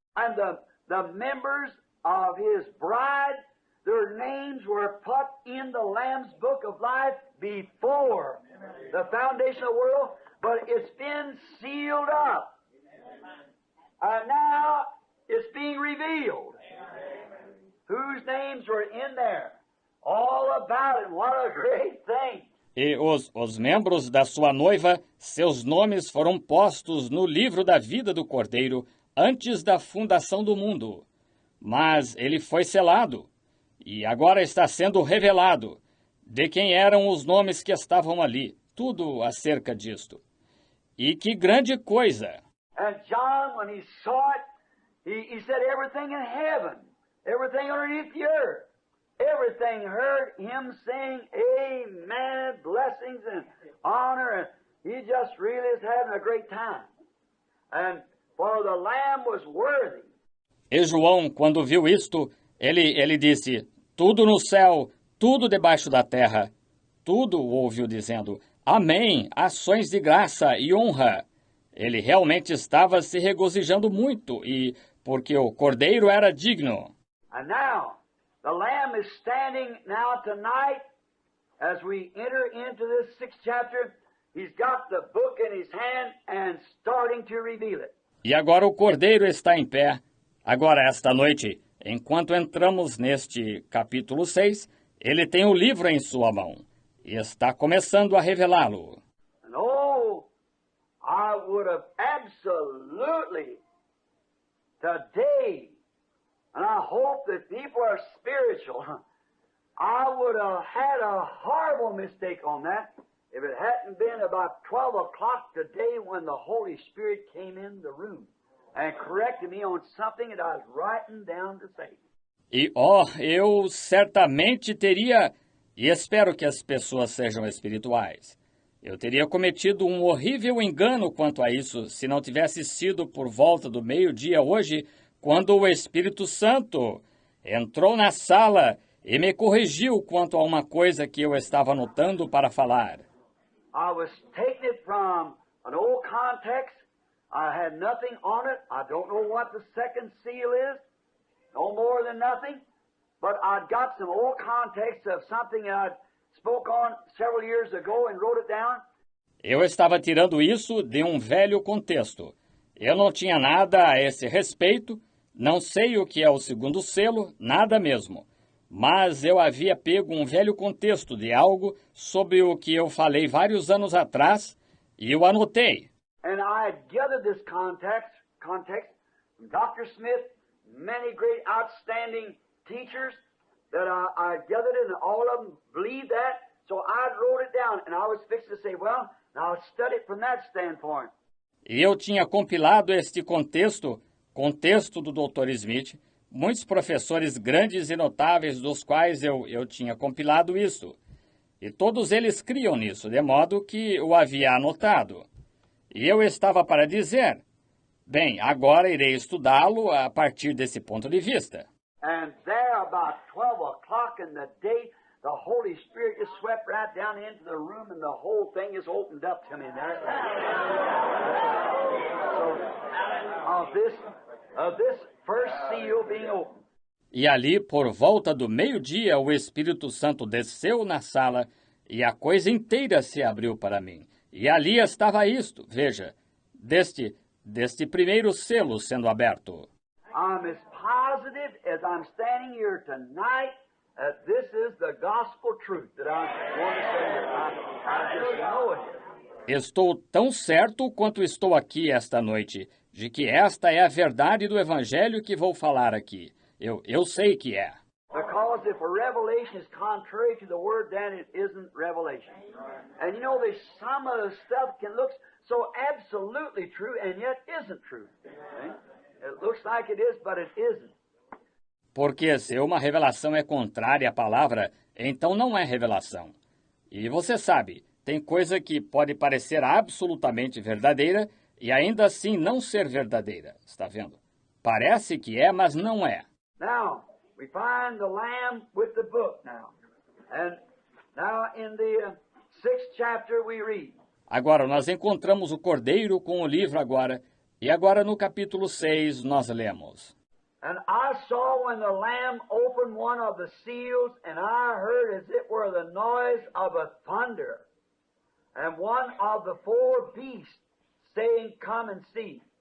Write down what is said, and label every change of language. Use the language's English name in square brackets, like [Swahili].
[English] And the members of his bride their names were put in the Lamb's Book of Life before the foundation of the world, but it's been sealed up. And now it's being revealed. Whose names were in there? All about it. What a great thing. [Portuguese] E os membros da sua noiva, seus nomes foram postos no livro da vida do Cordeiro antes da fundação do mundo. Mas ele foi selado, e agora está sendo revelado de quem eram os nomes que estavam ali, tudo acerca disto. E que grande coisa! [English] And John, when he saw it, he said everything in heaven, everything underneath the earth, everything heard him saying, amen, blessings and honor, and he just really is having a great time. And for the Lamb was worthy. [Portuguese] E João, quando viu isto, ele disse, tudo no céu, tudo debaixo da terra, tudo ouviu dizendo, amém, ações de graça e honra. Ele realmente estava se regozijando muito, e porque o Cordeiro era digno. [English] And now, the Lamb is standing now tonight, as we enter into this 6th chapter, he's got the book in his hand and starting to reveal it. [Portuguese] E agora o Cordeiro está em pé. Agora, esta noite, enquanto entramos neste capítulo 6, ele tem o livro em sua mão e está começando a revelá-lo. [English] And oh, I would have absolutely today, and I hope that people are spiritual, I would have had a horrible mistake on that if it hadn't been about 12 o'clock today when the Holy Spirit came in the room and corrected me on something that I was writing down to say. [Portuguese] E, eu certamente teria, e espero que as pessoas sejam espirituais, eu teria cometido um horrível engano quanto a isso se não tivesse sido por volta do meio-dia hoje, quando o Espírito Santo entrou na sala e me corrigiu quanto a uma coisa que eu estava anotando para falar. [English] I was taking it from an old context. I had nothing on it. I don't know what the second seal is, no more than nothing. But I'd got some old context of something that I'd spoke on several years ago and wrote it down. [Portuguese] Eu estava tirando isso de um velho contexto. Eu não tinha nada a esse respeito, não sei o que é o segundo selo, nada mesmo. Mas eu havia pego um velho contexto de algo sobre o que eu falei vários anos atrás e eu anotei. [English] And I had gathered this context from Dr. Smith, many great outstanding teachers that I gathered it, and all of them believed that. So I wrote it down, and I was fixed to say, well, now I'll study it from that standpoint. [Portuguese] E eu tinha compilado este contexto do Dr. Smith, muitos professores grandes e notáveis dos quais eu tinha compilado isso. E todos eles criam nisso, de modo que o havia anotado. E eu estava para dizer, bem, agora irei estudá-lo a partir desse ponto de vista. [English] And there about 12 o'clock in the day, the Holy Spirit just swept right down into the room and the whole thing just opened up to me there. So, of this first seal being opened. [Portuguese] E ali, por volta do meio-dia, o Espírito Santo desceu na sala e a coisa inteira se abriu para mim. E ali estava isto, veja, deste primeiro selo sendo aberto. [English] I'm as positive as I'm standing here tonight that this is the gospel truth that I want to say here. I just know it. [Portuguese] Estou tão certo quanto estou aqui esta noite, de que esta é a verdade do Evangelho que vou falar aqui. Eu sei que é. [English] Because if a revelation is contrary to the word, then it isn't revelation. And you know, there's some of the stuff can look so absolutely true and yet isn't true. Okay? It looks like it is, but it isn't. [Portuguese] Porque se uma revelação é contrária à palavra, então não é revelação. E você sabe, tem coisa que pode parecer absolutamente verdadeira e ainda assim não ser verdadeira. Está vendo? Parece que é, mas não é. [English] Now, we find the Lamb with the book now. And now in the 6th chapter we read. [Portuguese] Agora, nós encontramos o Cordeiro com o livro agora. E agora no capítulo 6 nós lemos. [English] And I saw when the Lamb opened one of the seals, and I heard as it were the noise of a thunder, and one of the four beasts saying, Come and see.